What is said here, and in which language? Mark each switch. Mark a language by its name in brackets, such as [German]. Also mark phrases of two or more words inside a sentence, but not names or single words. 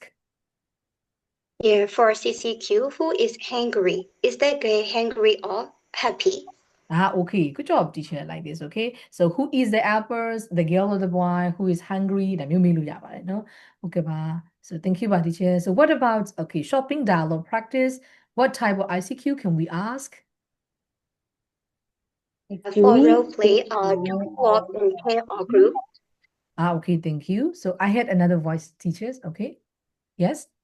[English] Yeah, for CCQ, who is hungry? Is that guy hungry or happy? Okay good job teacher like this okay so who is the apples the girl or the boy who is hungry [Burmese] ဒါမျိုးမေးလို့ရပါတယ်နော် [English] okay ပါ so thank you ပါ teacher so what about okay shopping dialogue practice what type of ICQ can we ask For role play, do we walk in pair or group? Okay thank you so I had another voice teachers okay yes